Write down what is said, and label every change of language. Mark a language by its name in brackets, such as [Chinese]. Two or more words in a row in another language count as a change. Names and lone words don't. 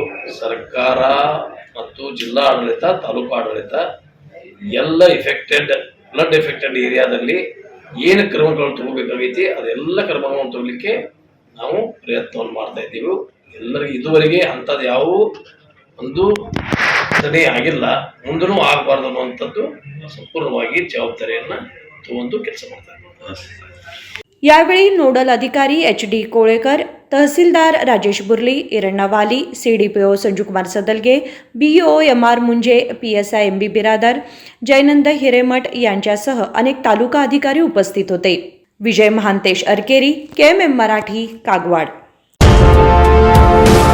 [Kannada] ಸರ್ಕಾರ ಮತ್ತು ಜಿಲ್ಲಾ ಆಡಳಿತ, ತಾಲೂಕು ಆಡಳಿತ ಎಲ್ಲ [English] flood affected [Kannada] ಏರಿಯಾದಲ್ಲಿ ಏನು ಕ್ರಮಗಳು ತಗೋಬೇಕಾಗೈತಿ ಅದೆಲ್ಲ ಕ್ರಮಗಳನ್ನು ತಗೊಳ್ಳಿಕ್ಕೆ ನಾವು ಪ್ರಯತ್ನವನ್ನು ಮಾಡ್ತಾ ಇದ್ದೀವಿ। ಎಲ್ಲರಿಗೂ ಇದುವರೆಗೆ ಅಂಥದ್ದು ಯಾವ ಒಂದು ಘಟನೆ ಆಗಿಲ್ಲ, ಮುಂದೂ ಆಗಬಾರ್ದು ಅನ್ನುವಂಥದ್ದು ಸಂಪೂರ್ಣವಾಗಿ ಜವಾಬ್ದಾರಿಯನ್ನು ತಗೊಂಡು ಕೆಲಸ ಮಾಡ್ತಾ ಇದ್ದೀವಿ। [Marathi] यावेळी नोडल अधिकारी HD कोळेकर, तहसीलदार राजेश बुर्ली, इरण्णा वाली, CDPO संजूकुमार सदलगे, BO MR मुंजे, PSI MB बिरादर, जयनंद हिरेमठ यांच्यासह अनेक तालुका अधिकारी उपस्थित होते। विजय महांतेश अरकेरी, KMM मराठी, कागवाड।